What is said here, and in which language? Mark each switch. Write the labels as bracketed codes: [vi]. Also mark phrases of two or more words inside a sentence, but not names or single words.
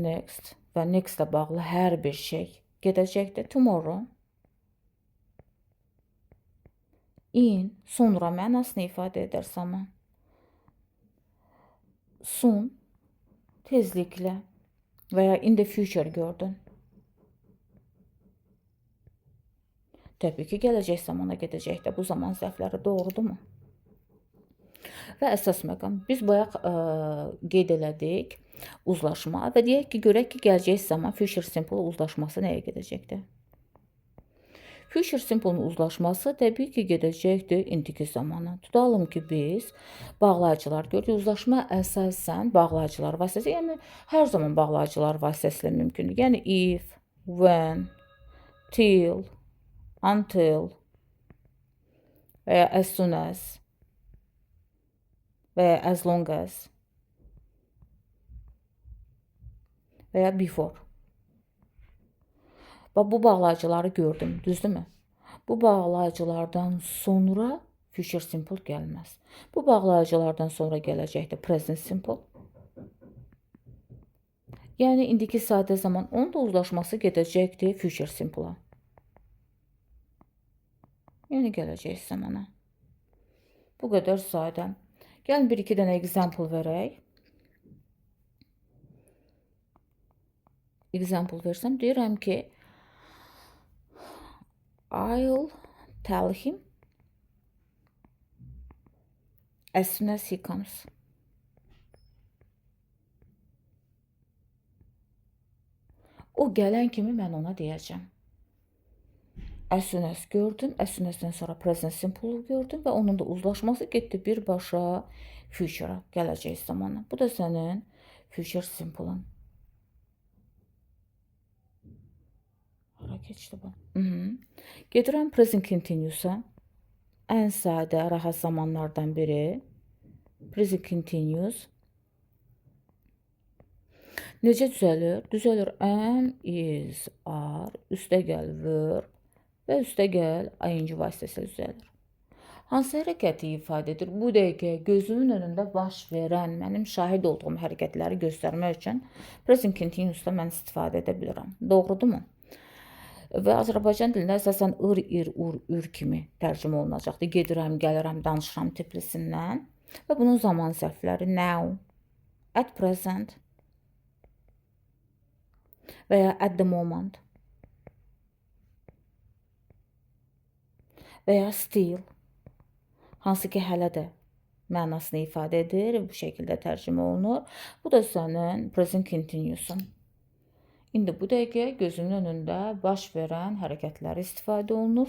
[az] Next və next-ə bağlı hər bir şey gedəcəkdir. Tomorrow. In, sonra mənasını ifadə edər zaman. Soon, tezliklə və ya [en] in the future [az] gördün. Təbii ki, gələcək zamana gedəcəkdir. Bu zaman zərfləri doğrudurmu? Və əsas məqam, biz bayaq qeyd elədik uzlaşma və deyək ki, görək ki, gələcək zaman [en] future simple [az] uzlaşması nəyə gedəcəkdir? [en] Future simple- [az] nun uzlaşması təbii ki, gedəcəkdir indiki zamana. Tutalım ki, biz bağlayıcılar görürük. Uzlaşma əsasən bağlayıcılar vasitəsilə, yəni hər zaman bağlayıcılar vasitəsilə mümkündür. Yəni [en] if, when, till, until [az] və ya [en] as soon as [az] və ya [en] as long as [az] və ya before. Bu bağlayıcıları gördüm, düzdürmü? Bu bağlayıcılardan sonra [en] future simple [az] gəlməz. Bu bağlayıcılardan sonra gələcəkdir [en] present simple. [az] Yəni indiki sadə zaman onun da uzlaşması gedəcəkdir [en] future simple- [az] a. Yəni gələcək zamana. Bu qədər sadə. Gəlin bir iki dənə example verək. Example versəm deyirəm ki [en] I'll tell him as soon as he comes. [az] O gələn kimi mən ona deyəcəm. [en] As soon as [az] gördüm, [en] as soon as- [az] dən sonra [en] present simple [az] gördüm və onun da uzlaşması getdi birbaşa future-a, gələcək zamana. Bu da sənin [en] future simple- [az] ın. Hara keçdi bu? Gedirəm [en] present continuous- [az] a. Ən sadə, rahat zamanlardan biri. [en] Present continuous. [az] Necə düzəlir? Düzəlir [en] am, is, are, [az] üstə gəl verb və üstə gəl ing vasitəsilə düzəlir. Hansı hərəkəti ifadə edir? Bu dəqiqə gözümün önündə baş verən, mənim şahid olduğum hərəkətləri göstərmək üçün [en] present continuous- [az] da mən istifadə edə bilirəm. Doğrudurmu? Və Azərbaycan dilində əsasən ır, ir, ur, ür kimi tərcümə olunacaqdır. Gedirəm, gəlirəm, danışıram tiplisindən və bunun zaman zərfləri [en] now, at present [az] və ya [en] at the moment [az] və ya still, hansı ki hələ də mənasını ifadə edir, bu şəkildə tərcümə olunur. Bu da sənin [en] present continuous- [az] un. İndi bu dəqiqə gözünün önündə baş verən hərəkətləri istifadə olunur.